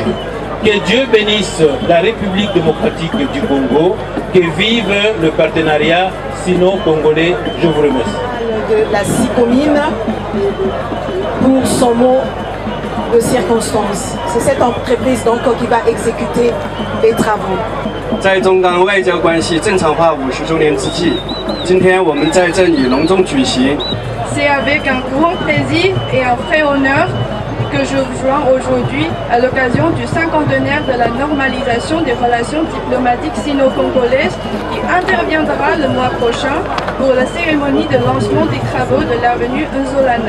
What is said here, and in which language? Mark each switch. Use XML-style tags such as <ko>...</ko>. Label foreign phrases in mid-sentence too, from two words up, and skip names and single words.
<fr>Que Dieu bénisse la République démocratique du Congo, que vive le partenariat sino-congolais. Je vous remercie. De la SICOMIN pour son mot de circonstance. C'est cette entreprise donc qui va exécuter les travaux.</fr> <zh>在中港外交关系正常化50周年之际，今天我们在这里隆重举行。</zh> <fr>C'est avec un grand plaisir et un vrai honneur que je vous joins aujourd'hui à l'occasion du 50e de la normalisation des relations diplomatiques sino-congolaises qui interviendra le mois prochain pour la cérémonie de lancement des travaux de l'avenue Nzolana.</fr>